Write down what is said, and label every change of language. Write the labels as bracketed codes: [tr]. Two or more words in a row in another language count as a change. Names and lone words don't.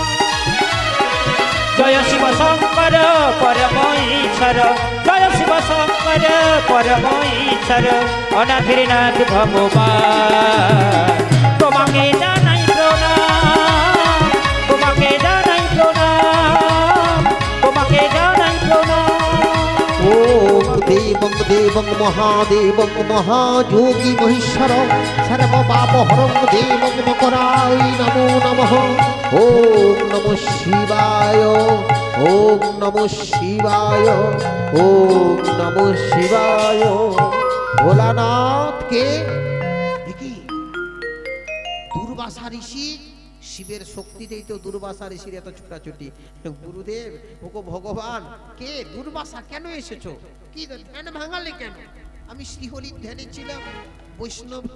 [bn] জয় শিব শঙ্কর পরম ঈশ্বর, জয় শিব শঙ্কর পরম ঈশ্বর, অনাথের নাথ ভগবান, তোমাকে জানাই প্রণাম, তোমাকে জানাই প্রণাম, তোমাকে জানাই প্রণাম। [sa] ওম দেবং দেবং মহাদেবং মহাযোগী মহেশ্বর সর্বপাপহরং দেবং মকরায় নমো নমঃ। ওম নমঃ শিবায়, ওম নমঃ শিবায়, ওম নমঃ শিবায়। [bn] ভোলানাথকে দেখি দুর্বাসা ঋষি, শিবের শক্তিতেই তো দুর্বাসা ঋষির এত ছুটাছুটি। গুরুদেব, ওগো ভগবান, কে? দুর্বাসা, কেন এসেছো? কি ধ্যান ভাঙালে কেন? আমি শ্রীহরির ধ্যানে ছিলাম, বৈষ্ণব তো।